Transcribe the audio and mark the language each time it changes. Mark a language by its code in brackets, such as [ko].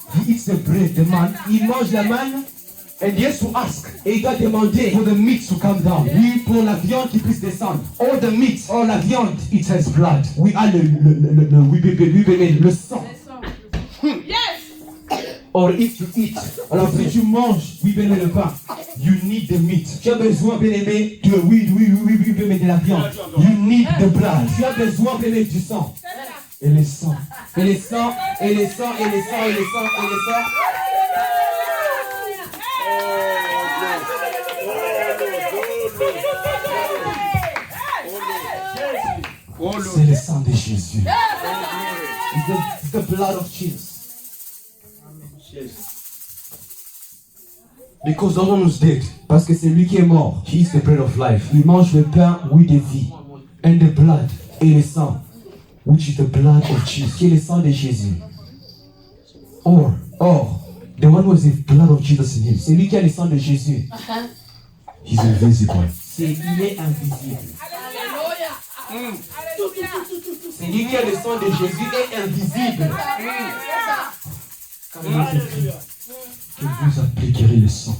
[en] He eats the bread, the man, [fr] Il mange la manne [en] and he has to ask [fr] et il doit demander [en] for the meat to come down. [fr] oui pour la viande qui puisse descendre. [en] All the meat, [fr] Oh la viande, [en] it has blood. [fr] oui ah le sang. [en] Or if you eat, [fr] Alors si tu manges, oui bien aimé le pain, [en] you need the meat. [fr] tu as besoin bien aimé de de la viande. [en] You need the blood. [fr] Tu as besoin bien aimé du sang. Et le sang. Et les sangs, et les sangs, et les sangs, et les sangs, et les sangs. C'est le sang de Jésus. [en] It's the blood of Jesus. Because the one who's dead, [fr] Parce que c'est lui qui est mort. [en] he eats the bread of life. [fr] Il mange le pain, oui, de vie. [en] And the blood, [fr] Et le sang, [en] which is the blood of Jesus. [fr] qui est le sang de Jésus. [en] Or, [fr] Or, [en] the one who has the blood of Jesus in him, [fr] c'est lui qui a le sang de Jésus. [en] he's invisible. [fr] Il est invisible. C'est lui qui a le sang de Jésus est invisible. Car il est écrit que vous appliquerez le sang.